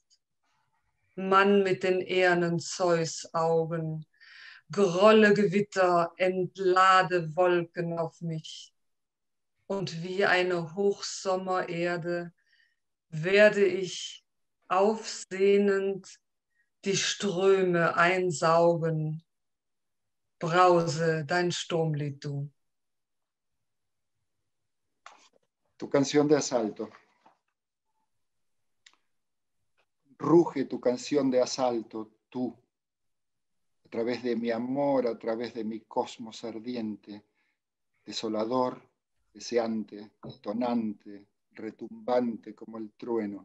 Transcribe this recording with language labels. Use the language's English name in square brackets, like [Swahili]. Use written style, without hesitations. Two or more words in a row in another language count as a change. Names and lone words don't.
[German] Mann mit den ehernen Zeus-Augen, grolle Gewitter, entlade Wolken auf mich. Und wie eine Hochsommererde werde ich aufsehnend die Ströme einsaugen. Brause dein Sturmlied, du. [Spanish] Tu canción de asalto. Ruge tu canción de asalto, tú. a través de mi amor, a través de mi cosmos ardiente, desolador, deseante, tonante, retumbante como el trueno.